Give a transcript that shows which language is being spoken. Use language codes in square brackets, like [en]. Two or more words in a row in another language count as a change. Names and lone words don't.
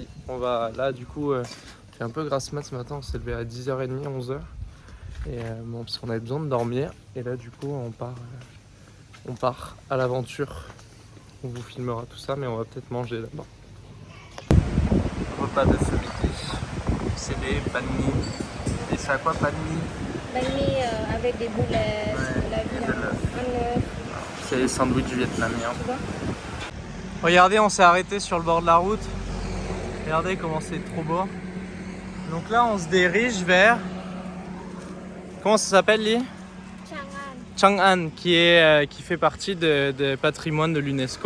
[fr] On va là du coup fait un peu grasse mat ce matin, on s'est levé à 10h30, 11h. Et bon, parce qu'on avait besoin de dormir. Et là du coup on part à l'aventure. On vous filmera tout ça, mais on va peut-être manger d'abord. Repas de ce midi. C'est des banh mi. Et c'est à quoi banh mi? Banh mi avec des boulettes, de la viande, un œuf. C'est les sandwichs vietnamiens. Regardez, on s'est arrêté sur le bord de la route. Regardez comment c'est trop beau. Donc là, on se dirige vers... Comment ça s'appelle, Lee? Chang'an, qui fait partie de patrimoine de l'UNESCO.